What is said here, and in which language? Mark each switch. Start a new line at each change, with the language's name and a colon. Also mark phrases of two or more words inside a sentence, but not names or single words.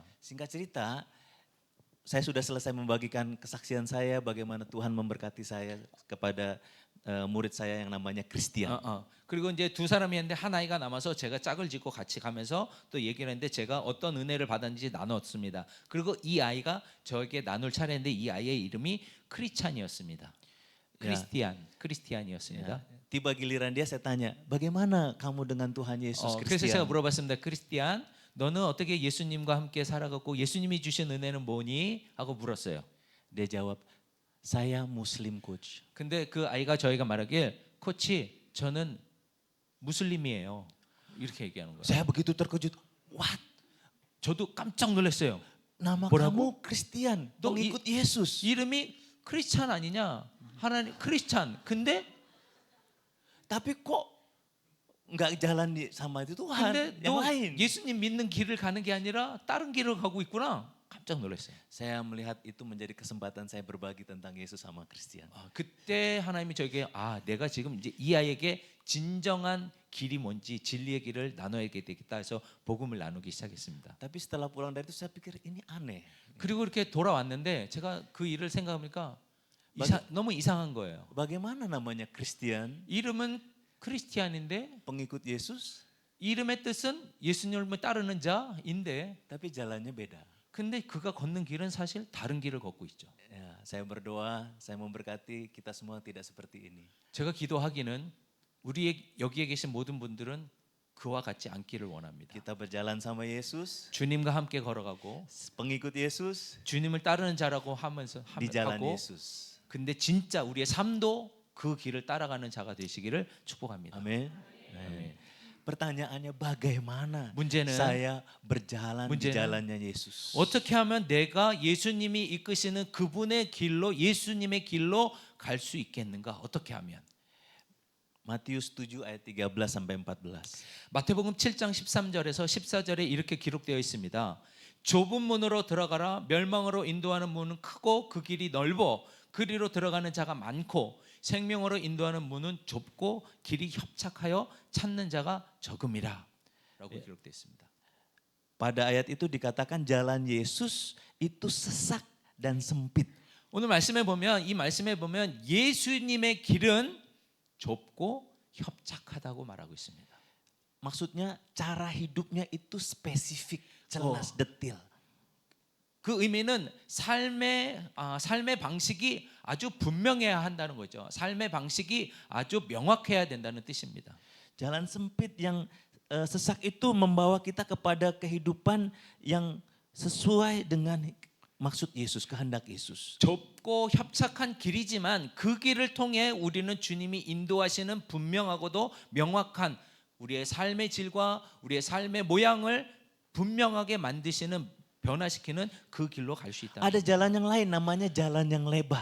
Indonesian: Singkat cerita, saya sudah selesai membagikan kesaksian saya bagaimana Tuhan memberkati saya kepada murid saya yang namanya Christian.
Korean: 그리고 이제 두 사람이 했는데 한 아이가 남아서 제가 짝을 짓고 같이 가면서 또 얘기를 했는데 제가 어떤 은혜를 받았는지 나눴습니다. 그리고 이 아이가 저에게 나눌 차례인데 이 아이의 이름이 크리스찬이었습니다. 크리스티안이었습니다.
Indonesian: Tiba giliran dia saya tanya, bagaimana kamu dengan Tuhan Yesus
Korean: 그래서 제가 Christian? 물어봤습니다. 크리스티안, 너는 어떻게 예수님과 함께 살아갔고 예수님이 주신 은혜는 뭐니? 하고 물었어요.
Indonesian: Dia jawab, saya Muslim coach.
Korean: 근데 그 아이가 저희가 말하길, 코치, 저는 무슬림이에요. 이렇게 얘기하는 거예요.
Indonesian: Saya begitu terkejut. What?
Korean: 저도 깜짝 놀랐어요.
Indonesian: Nama
Korean: 뭐라고?
Indonesian: kamu Christian,
Korean: 너
Indonesian: pengikut Yesus.
Korean: 이름이 크리스찬 아니냐? 하나님 크리스찬. 근데
Indonesian: Tapi kok nggak jalan sama itu Tuhan,
Korean: 근데
Indonesian: yang
Korean: 너
Indonesian: lain.
Korean: 예수님 믿는 길을 가는 게 아니라 다른 길을 가고 있구나. 깜짝 놀랐어요.
Indonesian: Saya melihat itu menjadi kesempatan saya berbagi tentang Yesus sama Christian.
Korean: 그때 하나님이 저에게 내가 지금 이제 이 아이에게 진정한 길이 뭔지 진리의 길을 나눠야 되겠다 해서 복음을 나누기 시작했습니다.
Indonesian: Tapi setelah pulang dari itu saya pikir ini aneh.
Korean: 그리고 이렇게 돌아왔는데 제가 그 일을 생각하니까 너무 이상한 거예요.
Indonesian: Bagaimana namanya Christian,
Korean: 이름은 크리스티안인데
Indonesian: pengikut Yesus,
Korean: 이름의 뜻은 예수님을 따르는 자인데
Indonesian: tapi jalannya beda.
Korean: 근데 그가 걷는 길은 사실 다른 길을 걷고 있죠.
Indonesian: Ya, saya berdoa, saya memberkati kita semua tidak seperti ini.
Korean: 제가 기도하기는 우리 여기에 계신 모든 분들은 그와 같지 않기를 원합니다.
Indonesian: Kita berjalan sama Yesus,
Korean: 주님과 함께 걸어가고
Indonesian: pengikut Yesus
Korean: 주님을 따르는 자라고 하면서
Indonesian: di jalan
Korean: 하고
Indonesian: Yesus.
Korean: 근데 진짜 우리의 삶도 그 길을 따라가는 자가 되시기를 축복합니다.
Indonesian: Amin. Pertanyaannya bagaimana
Korean: 문제는
Indonesian: saya berjalan di
Korean: 문제는
Indonesian: jalannya Yesus?
Korean: 어떻게 하면 내가 예수님이 이끄시는 그분의 길로 예수님의 길로 갈 수 있겠는가? 어떻게 하면?
Indonesian: Matius 7 ayat 13 sampai 14.
Korean: 마태복음 7장 13절에서 14절에 이렇게 기록되어 있습니다. 좁은 문으로 들어가라. 멸망으로 인도하는 문은 크고 그 길이 넓어 그리로 들어가는 자가 많고 생명으로 인도하는 문은 좁고 길이 협착하여 찾는 자가 적음이라 라고 기록되어 있습니다.
Indonesian: Pada ayat itu dikatakan jalan Yesus itu sesak dan sempit.
Korean: 오늘 말씀에 보면 이 말씀에 보면 예수님의 길은 좁고 협착하다고 말하고 있습니다. Maksudnya cara hidupnya itu spesifik, jelas, detil. 그 의미는 삶의 방식이 아주 분명해야 한다는 거죠. 삶의 방식이 아주 명확해야 된다는 뜻입니다.
Indonesian: Jalan sempit yang sesak itu membawa kita kepada kehidupan yang sesuai dengan maksud Yesus, kehendak Yesus.
Korean: 좁고 협착한 길이지만 그 길을 통해 우리는 주님이 인도하시는 분명하고도 명확한 우리의 삶의 질과 우리의 삶의 모양을 분명하게 만드시는 변화시키는 그 길로 갈 수 있다.
Indonesian: Ada jalan yang lain namanya jalan yang lebar.